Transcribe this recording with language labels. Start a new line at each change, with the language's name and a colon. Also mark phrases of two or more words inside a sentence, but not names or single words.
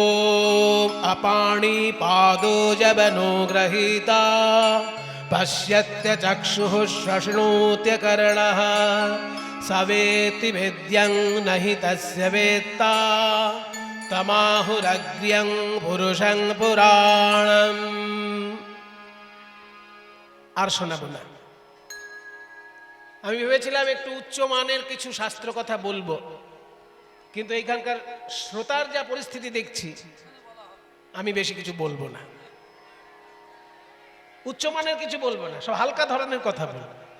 Sanskrit: अपाणिपादो जबनो गृहीता पश्यत्य चक्षुः श्वश्नोत्यकर्णः स वेत्ति वेद्यं न हि तस्य वेत्ता तमाहुरग्र्यं पुरुषं पुराणम्।
Bangla: আর শোনাবো না। আমি ভেবেছিলাম একটু উচ্চ মানের কিছু শাস্ত্র কথা বলবো, কিন্তু এইখানকার শ্রোতার যা পরিস্থিতি দেখছি আমি বেশি কিছু বলবো না, উচ্চমানের কিছু বলবো না, সব হালকা ধরনের কথা বলবো।